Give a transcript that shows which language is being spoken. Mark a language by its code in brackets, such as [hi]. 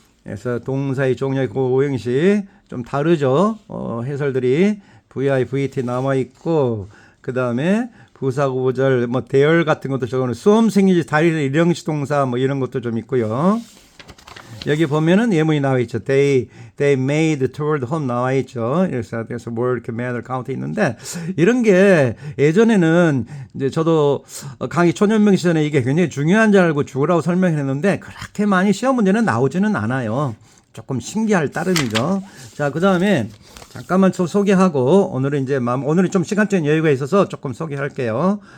[ko] 그래서 동사의 종류의 그 5형식 좀 다르죠. 해설들이 VI, VT 남아 있고 그 다음에 부사구절 뭐 대열 같은 것도 적어 놓은 수험생이지 다리는 일형식 동사 뭐 이런 것도 좀 있고요. 여기 보면은 예문이 나와 있죠. [en] They made toward home [ko] 나와 있죠. 그래서 word, manner, count 있는데 이런 게 예전에는 이제 저도 강의 초년명 시절에 이게 굉장히 중요한 줄 알고 죽으라고 설명했는데 그렇게 많이 시험 문제는 나오지는 않아요. 조금 신기할 따름이죠. 자, 그 다음에 잠깐만 좀 소개하고 오늘은 좀 시간적인 여유가 있어서 조금 소개할게요.